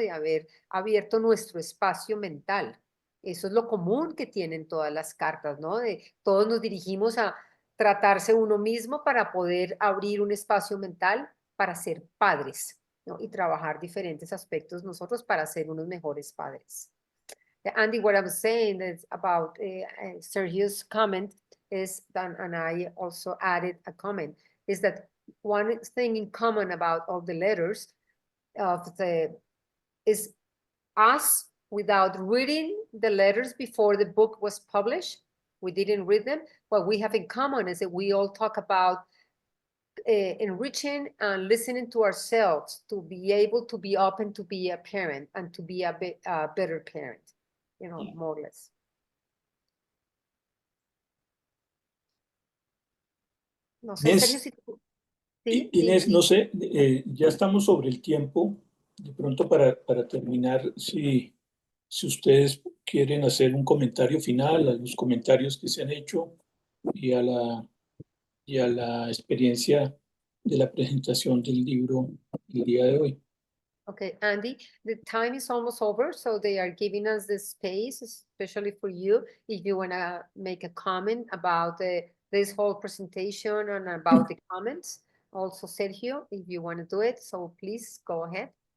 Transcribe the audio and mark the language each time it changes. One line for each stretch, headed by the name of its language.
Spanish: De haber abierto nuestro espacio mental. Eso es lo común que tienen todas las cartas, ¿no? De todos nos dirigimos a tratarse uno mismo para poder abrir un espacio mental para ser padres, ¿no? Y trabajar diferentes aspectos nosotros para ser unos mejores padres.
English: Andy, what I was saying is about Sergio's comment is that, and I also added a comment, is that one thing in common about all the letters is us, without reading the letters before the book was published, we didn't read them. What we have in common is that we all talk about enriching and listening to ourselves to be able to be open to be a parent and to be a better parent. you know, more or less.
Spanish: No sé, Inés, Sergio, si tú... Sí, Inés, dime. no sé, ya estamos sobre el tiempo. De pronto para terminar, si ustedes quieren hacer un comentario final a los comentarios que se han hecho y a la experiencia de la presentación del libro el día de hoy.
English: Okay, Andy, the time is almost over, so they are giving us the space, especially for you, if you want to make a comment about this whole presentation and about the comments. Also, Sergio, if you want to do it, so please go ahead.